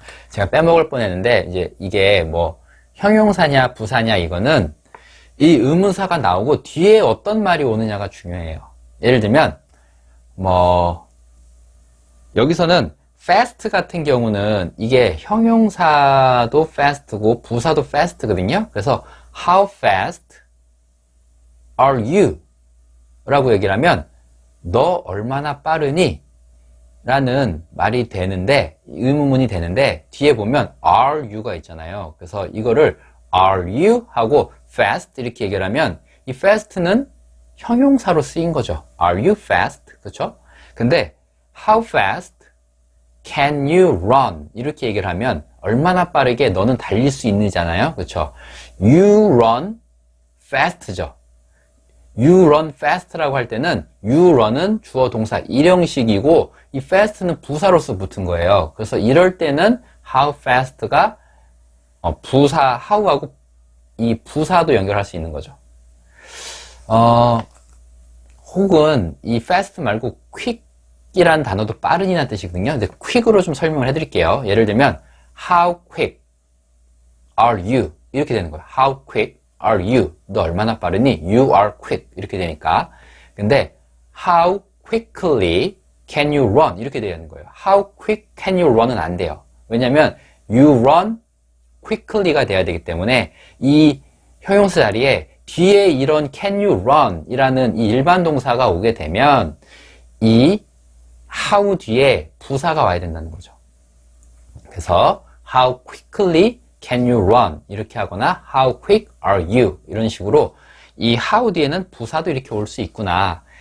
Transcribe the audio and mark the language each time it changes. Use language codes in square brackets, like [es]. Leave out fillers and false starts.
[ko] 제가 빼먹을 뻔했는데 이제 이게 뭐 형용사냐 부사냐 이거는 이 의문사가 나오고 뒤에 어떤 말이 오느냐가 중요해요. 예를 들면 뭐 여기서는 fast 같은 경우는 이게 형용사도 fast고 부사도 fast거든요. [en] 그래서 how fast are you? [ko] 라고 얘기를 하면 너 얼마나 빠르니? 라는 말이 되는데, 의문문이 되는데 뒤에 보면 [en] are you [ko] 가 있잖아요. 그래서 이거를 [en] are you [ko] 하고 fast 이렇게 얘기를 하면 이 fast는 형용사로 쓰인 거죠. [en] Are you fast? [ko] 그렇죠? 근데 [en] how fast can you run? [ko] 이렇게 얘기를 하면 얼마나 빠르게 너는 달릴 수 있느잖아요. 그렇죠? [en] You run fast죠. You run fast [ko] 라고 할 때는 [en] you run [ko] 은 주어 동사 일형식이고 이 fast는 부사로서 붙은 거예요. 그래서 이럴 때는 how fast가 부사 how하고 이 부사도 연결할 수 있는 거죠. 혹은 이 fast 말고 quick이라는 단어도 빠른이라는 뜻이거든요. 근데 quick으로 좀 설명을 해드릴게요. 예를 들면 [en] how quick are you? [ko] 이렇게 되는 거예요. [en] How quick are you? [ko] 너 얼마나 빠르니? [en] You are quick [ko] 이렇게 되니까. 근데 [en] how quickly can you run? [ko] 이렇게 되는 거예요. [en] How quick can you run은 [ko] 안 돼요. 왜냐면 [en] you run quickly [ko] 가 돼야 되기 때문에 이 형용사 자리에 뒤에 이런 [en] can you run [ko] 이라는 이 일반 동사가 오게 되면 이 how 뒤에 부사가 와야 된다는 거죠. 그래서 [en] how quickly can you run [ko] 이렇게 하거나 [en] how quick are you [ko] 이런 식으로 이 how 뒤에는 부사도 이렇게 올 수 있구나.